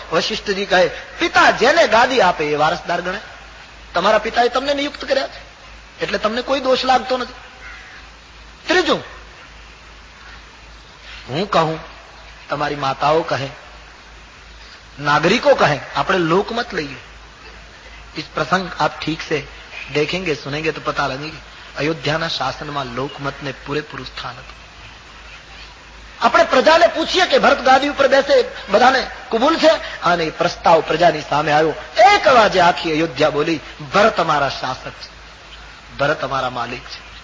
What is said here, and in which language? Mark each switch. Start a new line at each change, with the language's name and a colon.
Gujarati: વશિષ્ઠજી કહે, પિતા જેને ગાદી આપે એ વારસદાર ગણે. તમારા પિતાએ તમને નિયુક્ત કર્યા છે એટલે તમને કોઈ દોષ લાગતો નથી. ત્રીજું, હું કહું, તમારી માતાઓ કહે,
Hindi: नागरिकों कहें,
Gujarati: આપણે લોકમત લઈએ.
Hindi: इस प्रसंग आप ठीक से देखेंगे सुनेंगे तो पता लगेगा अयोध्या शासन में लोकमत ने पूरेपूરું
Gujarati: સ્થાન હતું. આપણે પ્રજાને પૂછીએ કે ભરત ગાદી ઉપર બેસે, બધાને કબૂલ છે? અને પ્રસ્તાવ પ્રજાની સામે આવ્યો. એક અવાજે આખી અયોધ્યા બોલી, ભરત અમારા શાસક છે, ભરત અમારા માલિક છે.